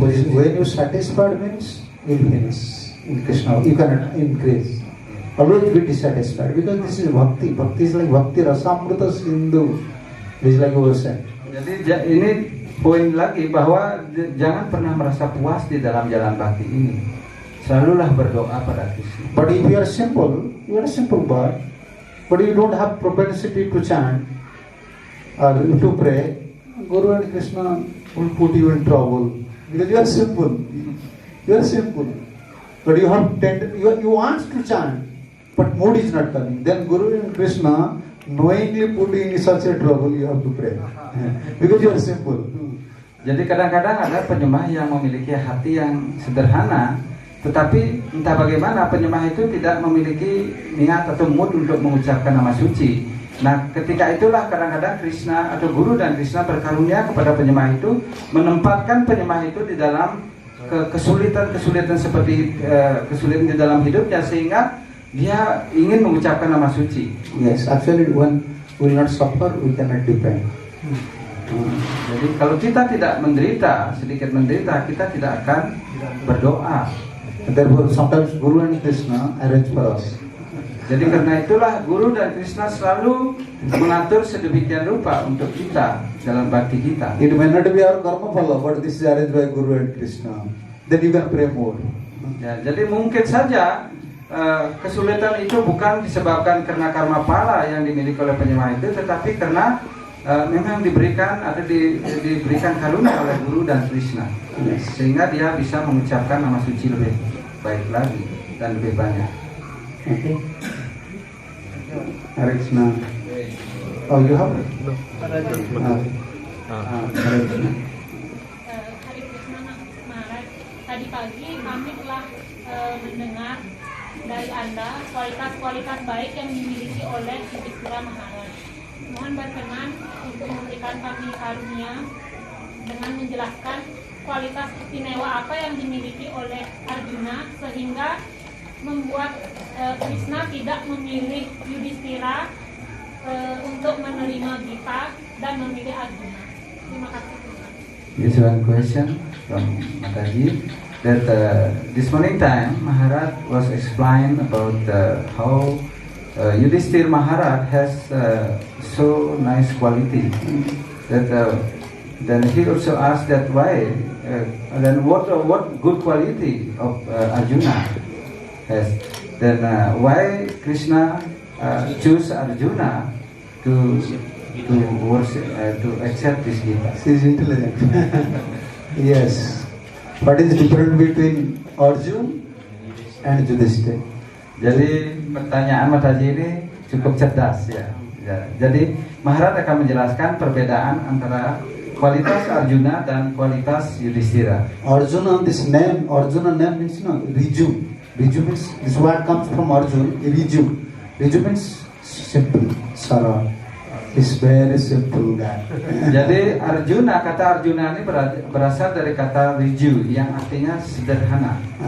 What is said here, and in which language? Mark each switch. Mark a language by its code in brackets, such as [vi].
[en] When you satisfied means you finish in Krishna. You cannot increase. Always be dissatisfied because this is bhakti. Bhakti is like bhakti rasamrita sindhu. This is like ocean. [id] Jadi ini poin lagi bahwa jangan pernah merasa puas di dalam jalan bakti ini. Selalulah berdoa pada Krishna. [en] But if you are simple boy, but you don't have propensity to chant or to pray, Guru and Krishna will put you in trouble because you are simple. You are simple, but you have you want to chant, but mood is not coming. Then Guru and Krishna knowingly put you in such a trouble. You have to pray because you are simple. [id] Jadi kadang-kadang ada penyembah yang memiliki hati yang sederhana, tetapi entah bagaimana penyembah itu tidak memiliki niat atau mood untuk mengucapkan nama suci. Nah, ketika itulah kadang-kadang Krishna atau Guru dan Krishna berkarunia kepada penyembah itu, menempatkan penyembah itu di dalam kesulitan seperti kesulitan di dalam hidupnya, sehingga dia ingin mengucapkan nama suci. [en] Yes, actually one will not suffer, we cannot depend. [id] Jadi kalau kita tidak sedikit menderita, kita tidak akan berdoa. [en] Therefore, sometimes Guru and Krishna arrange for us. [id] Jadi karena itulah Guru dan Krishna selalu mengatur sedemikian rupa untuk kita dalam bakti kita. [en] It may not be our karma phala, but this is arranged by Guru and Krishna. Then you can pray more. [id] Ya, jadi mungkin saja kesulitan itu bukan disebabkan karena karma pala yang dimiliki oleh penyembah itu, tetapi karena memang diberikan diberikan karunia oleh Guru dan Krishna, sehingga dia bisa mengucapkan nama suci lebih baik lagi dan lebih banyak. [en] Okay. Hare Krishna. Oh, you have? No. Hare Krishna. [id] Hari Krishna Maharaj, tadi pagi kami telah mendengar dari Anda kualitas-kualitas baik yang dimiliki oleh Yudhistira Maharaj. Mohon berkenan untuk memberikan kami karunia dengan menjelaskan kualitas istimewa apa yang dimiliki oleh Arjuna sehingga membuat Krishna tidak memilih Yudhistira untuk menerima Gita dan memilih Arjuna. Terima kasih. [en] This one question from Mataji, that this morning time Maharaj was explained about how Yudhishthira Maharaj has so nice quality that then he also asked that why then what good quality of Arjuna has, then why Krishna choose Arjuna to worship to accept this Gita. She is intelligent. Yes. What is the difference between Arjun and Yudhishthira? [id] Jadi pertanyaan Mataji ini cukup cerdas ya. Jadi Maharaj akan menjelaskan perbedaan antara kualitas Arjuna dan kualitas Yudhishthira. [en] Arjuna, this name, Arjuna name means Riju. Riju means, this word comes from Arjun, Riju. Riju means simple, sarah. He's very simple guy. [id] Jadi Arjuna, kata Arjuna ini berasal dari kata Riju yang artinya sederhana.